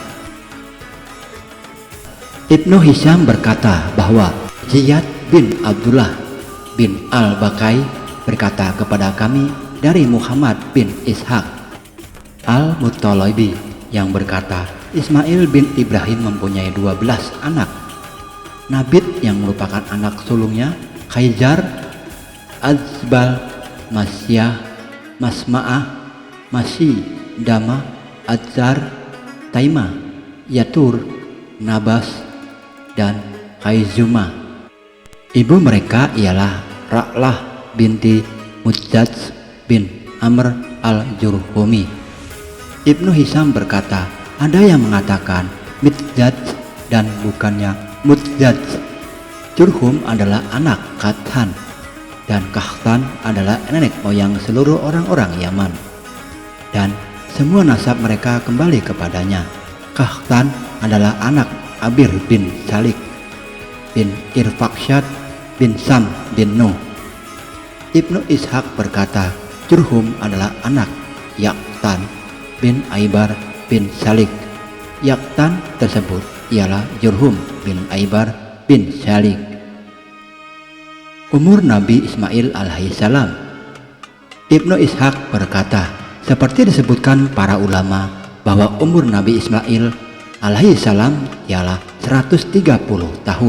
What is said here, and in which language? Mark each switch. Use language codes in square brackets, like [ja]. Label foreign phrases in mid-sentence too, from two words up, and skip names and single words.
[ms] Ibnu Hisham berkata bahwa Ziyad bin Abdullah bin al-Bakai berkata kepada kami dari Muhammad bin Ishaq al-Muttalibi yang berkata Ismail bin Ibrahim mempunyai 12 anak. Nabit yang merupakan anak sulungnya Khayjar, Azbal, Masyah, Masma'ah, Masyi, Dama, Adzar, Taima, Yatur, Nabas, dan Khayzuma. Ibu mereka ialah Ra'lah binti Mujjaj bin Amr al-Jurhumi. Ibnu Hisham berkata, ada yang mengatakan Mujjaj dan bukannya Mujjaj. Jurhum adalah anak Qahtan dan Qahtan adalah nenek moyang seluruh orang-orang Yaman dan semua nasab mereka kembali kepadanya. Qahtan adalah anak Abir bin Salik bin Irfaksyad bin Sam bin Nuh. Ibnu Ishaq berkata Jurhum adalah anak Yaqtan bin Aibar bin Salik. Yaqtan tersebut ialah Jurhum bin Aibar bin Salik. Umur Nabi Ismail [ar] عليه السلام. [ms] Ibnu Ishaq berkata, seperti disebutkan para ulama bahwa umur Nabi Ismail [ar] عليه السلام [ms] ialah 130 tahun.